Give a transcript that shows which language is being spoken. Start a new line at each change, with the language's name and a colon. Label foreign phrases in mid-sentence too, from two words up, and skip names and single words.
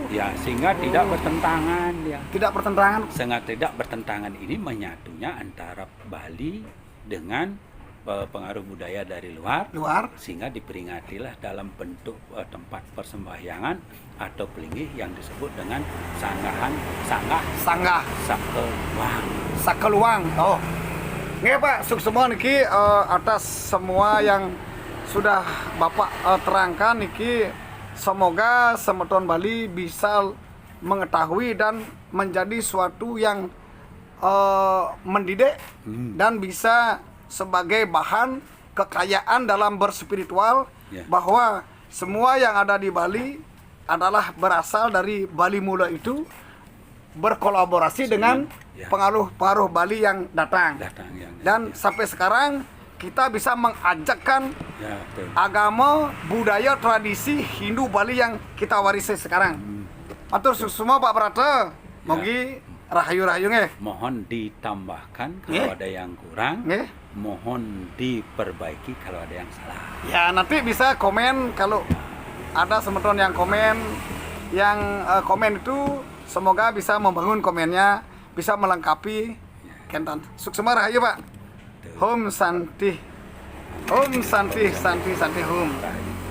Indonesian: Ya, sehingga tidak bertentangan ya. Tidak bertentangan. Sangat tidak bertentangan, ini menyatunya antara Bali dengan pengaruh budaya dari luar, sehingga diperingatilah dalam bentuk tempat persembahyangan atau pelinggih yang disebut dengan sanggah sakeluang. Oh, nggih Pak, sukses niki atas semua yang sudah Bapak terangkan niki. Semoga semeton Bali bisa mengetahui dan menjadi suatu yang mendidik dan bisa sebagai bahan kekayaan dalam berspiritual, bahwa semua yang ada di Bali adalah berasal dari Bali mula itu, berkolaborasi dengan pengaruh Bali yang datang. Dan sampai sekarang kita bisa mengajakkan agama, budaya, tradisi Hindu Bali yang kita warisi sekarang. Atur semua Pak Brata,
Balinese: mogi rahayu-rahayu nggih.
Indonesian: Mohon ditambahkan kalau ada yang kurang. Mohon diperbaiki kalau ada yang salah. Ya, nanti bisa komen kalau ada semeton yang komen. Yang komen itu semoga bisa membangun komennya, bisa melengkapi kentan. Sukses rahayu Pak.
Sanskrit: Om Santi. Om Santi Hum.